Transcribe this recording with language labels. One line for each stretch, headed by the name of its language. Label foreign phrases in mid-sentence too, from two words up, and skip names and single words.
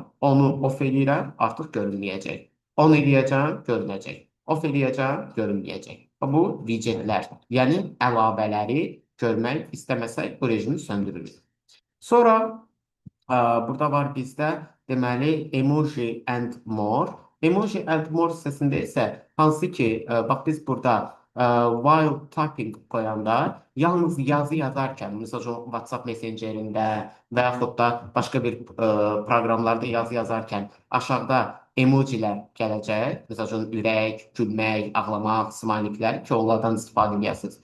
Azerbaijani: Onu off eləyirəm, artıq görünməyəcək. On eləyəcəm, görünəcək. Off eləyəcəm, görünməyəcək. Bu widgetlər, yəni əlavələri görmək istəməsək bu rejimi söndürürük. Sonra burada var bizdə deməli
English: emoji and more. Emoji and more
Azerbaijani: hissəsində isə hansı ki, bax biz burada
English: while typing
Azerbaijani: qoyanda yalnız yazı yazarkən, məsələn WhatsApp messengerində və yaxud da başqa bir proqramlarda yazı yazarkən aşağıda emojilər gələcək. Məsələn ürək, gülmək, ağlamaq, smayliklər ki, onlardan istifadə edəsiniz.